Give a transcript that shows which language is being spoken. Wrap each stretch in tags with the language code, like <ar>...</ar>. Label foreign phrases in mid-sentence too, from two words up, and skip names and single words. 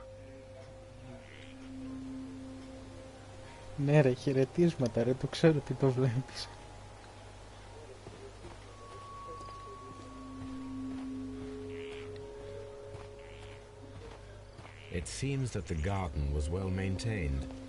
<el>Ναι ρε, χαιρετίσματα ρε, το ξέρω ότι το βλέπεις.</el> <en>It seems that the garden was well maintained.</en>